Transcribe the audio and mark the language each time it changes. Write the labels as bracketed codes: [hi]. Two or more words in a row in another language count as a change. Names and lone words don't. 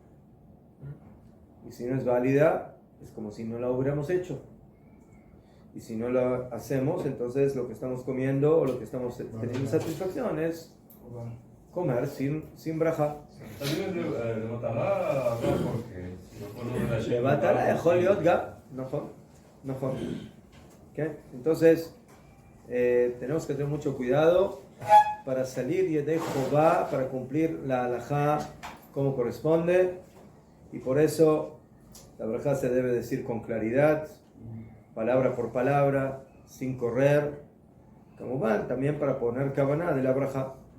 [es] Y si no es válida, es como si no la hubiéramos hecho. Y si no la hacemos, entonces lo que estamos comiendo o lo que estamos teniendo satisfacción es comer sin brajá. [he] Levantará יכול להיות גם, נכון. [es] Entonces tenemos que tener mucho cuidado para salir [he] ידי חובה, [es] para cumplir la halajá como corresponde, y por eso la brajá se debe decir con claridad, palabra por palabra, sin correr, como van también para poner kavaná de la brajá.